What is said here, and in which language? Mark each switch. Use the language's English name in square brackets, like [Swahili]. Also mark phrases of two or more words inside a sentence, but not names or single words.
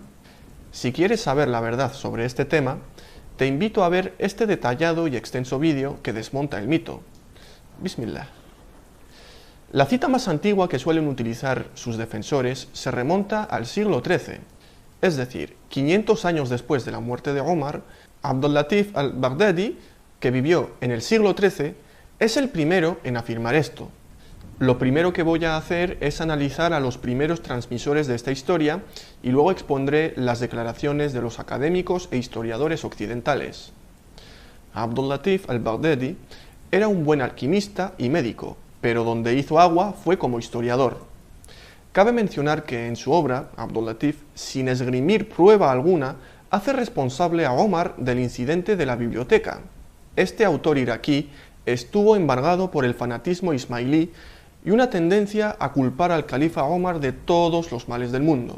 [Spanish] Si quieres saber la verdad sobre este tema, te invito a ver este detallado y extenso vídeo que desmonta el mito. Bismillah. La cita más antigua que suelen utilizar sus defensores se remonta al siglo XIII, es decir, 500 años después de la muerte de Omar. Abdul Latif al-Baghdadi, que vivió en el siglo XIII, es el primero en afirmar esto. Lo primero que voy a hacer es analizar a los primeros transmisores de esta historia y luego expondré las declaraciones de los académicos e historiadores occidentales. Abdul Latif al-Baghdadi era un buen alquimista y médico, pero donde hizo agua fue como historiador. Cabe mencionar que en su obra, Abdul Latif, sin esgrimir prueba alguna, hace responsable a Omar del incidente de la biblioteca. Este autor iraquí estuvo embargado por el fanatismo ismailí y una tendencia a culpar al califa Omar de todos los males del mundo.